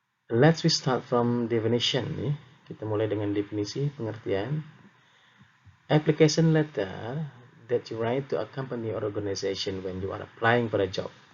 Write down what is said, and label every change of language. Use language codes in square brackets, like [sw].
[en] Let's we start from definition ya. [id] Kita mulai dengan definisi pengertian. [en] Application letter that you write to a company or organization when you are applying for a job.